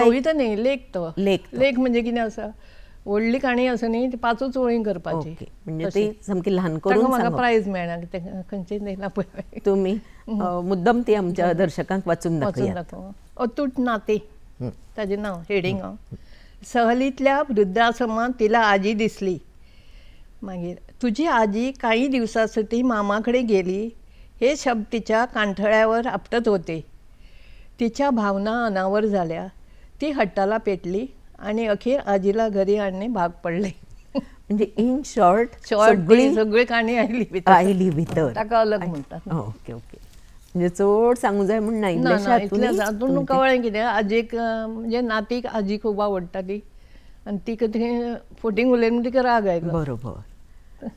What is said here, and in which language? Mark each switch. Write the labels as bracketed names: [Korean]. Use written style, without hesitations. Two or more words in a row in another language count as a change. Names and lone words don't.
[Konkani] कविता न्ही, लेख तो. लेख म्हणजे कितें आसा, व्हडली काणी आसा न्ही, ती 5 ओळीन करपाची. म्हणजे ती सामकी ल्हान करून म्हाका प्रायज मेळ्ळा, खंयचें दिला पळय. तुम्ही मुद्दम ती आमच्या दर्शकांक वाचून दाखोवया. अतूट नाते ताजें नांव, हेडिंग. [Marathi] सहलीतल्या वृद्धाश्रमांत तिला आजी दिसली. मागीर तुझी आजी काही दिवसासाठी मामाकडे गेली हे शब्द तिच्या कांठळ्यावर आपटत होते. तिच्या भावना अनावर झाल्या. ती हट्टाला पेटली आणि अखेर आजीला घरी आणणे भाग पडले. [English] म्हणजे in short [Konkani] सगळी काणी आयली भितर ताका अलग म्हणतात. [English] okay okay. [Konkani] म्हणजे चड सांगू जाय म्हण ना इतल्या जातून कळ्ळें कितें आजेक म्हणजे नातीक आजी खूब आवडटाली आनी ती कितें फोटींग उलयन म्हणून तिका राग आयलो. बरोबर.